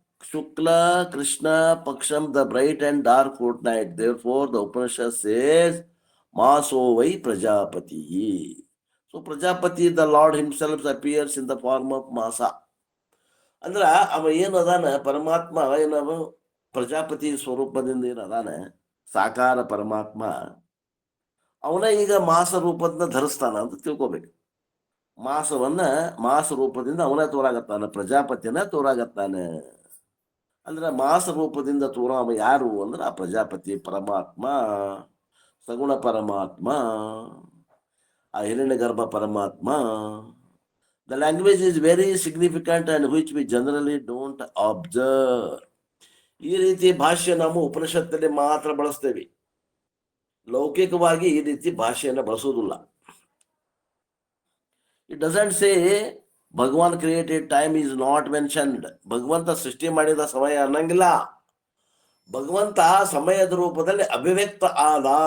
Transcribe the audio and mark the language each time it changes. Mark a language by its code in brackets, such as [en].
[sa] Shukla Krishna ಪಕ್ಷಂ, [en] The bright and dark fortnight. Therefore the Upanishad says [sa] Maso vai Prajapati. [en] So Prajapati, the Lord himself appears in the form of Masa. [kn] ಅಂದ್ರ ಅವ ಏನದಾನ, ಪರಮಾತ್ಮ ಏನವ ಪ್ರಜಾಪತಿ ಸ್ವರೂಪದಿಂದ ಏನದಾನ, ಸಾಕಾರ ಪರಮಾತ್ಮ ಅವನ ಈಗ ಮಾಸ ರೂಪದಿಂದ ಧರಿಸ್ತಾನ ಅಂತ ತಿಳ್ಕೊಬೇಕು. ಮಾಸವನ್ನ ಮಾಸ ರೂಪದಿಂದ ಅವನ ತೋರಾಗತ್ತಾನ, ಪ್ರಜಾಪತಿಯನ್ನ ತೋರಾಗತ್ತಾನೆ. ಅಂದ್ರೆ ಮಾಸ ರೂಪದಿಂದ ತೋರಾವ ಯಾರು ಅಂದ್ರೆ ಆ ಪ್ರಜಾಪತಿ ಪರಮಾತ್ಮ, ಸಗುಣ ಪರಮಾತ್ಮ, ಆ ಹಿರಣ್ಯಗರ್ಭ ಪರಮಾತ್ಮ. [en] The language is very significant and which we generally don't observe. [kn] ಈ ರೀತಿ ಭಾಷೆ ನಾವು ಉಪನಿಷತ್ತಲ್ಲಿ ಮಾತ್ರ ಬಳಸ್ತೇವೆ. ಲೌಕಿಕವಾಗಿ ಈ ರೀತಿ ಭಾಷೆಯನ್ನು ಬಳಸುವುದಿಲ್ಲ. [en] It doesn't say Bhagwan created time is not mentioned. [kn] ಭಗವಂತ ಸೃಷ್ಟಿ ಮಾಡಿದ ಸಮಯ ಅನ್ನಂಗಿಲ್ಲ. ಭಗವಂತ ಸಮಯದ ರೂಪದಲ್ಲಿ ಅಭಿವ್ಯಕ್ತ ಆದ.